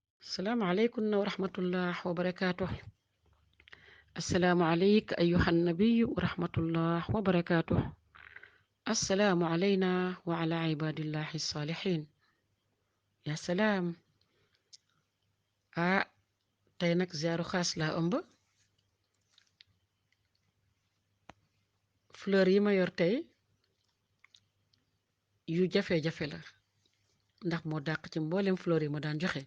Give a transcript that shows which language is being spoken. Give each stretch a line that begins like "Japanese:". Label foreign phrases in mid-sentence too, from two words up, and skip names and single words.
Arabic: السلام عليكم ورحمة الله وبركاته. السلام عليك أيها النبي ورحمة الله وبركاته. السلام علينا وعلى عباد الله الصالحين. يا سلام.
Wolof: ah tey nag ziaru xaas laa ëmb. fleur yi ma yor tey yu jafe-jafe la ndax moo dàq ci mboolem fleur yi ma daan joxe.